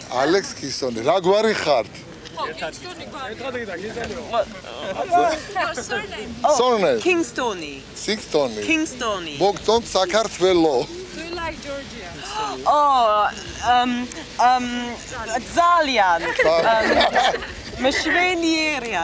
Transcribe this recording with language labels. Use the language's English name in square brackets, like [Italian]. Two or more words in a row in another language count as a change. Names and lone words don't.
[Georgian] Alex Kingstoni. რა გვარი ხართ? [English] Surname. Kingstoni. Kingstoni. Kingstoni. [Georgian] მოგწონთ საქართველო. [English] Do you like Georgia? [Georgian] Oh, ძალიან. Mshvenierya.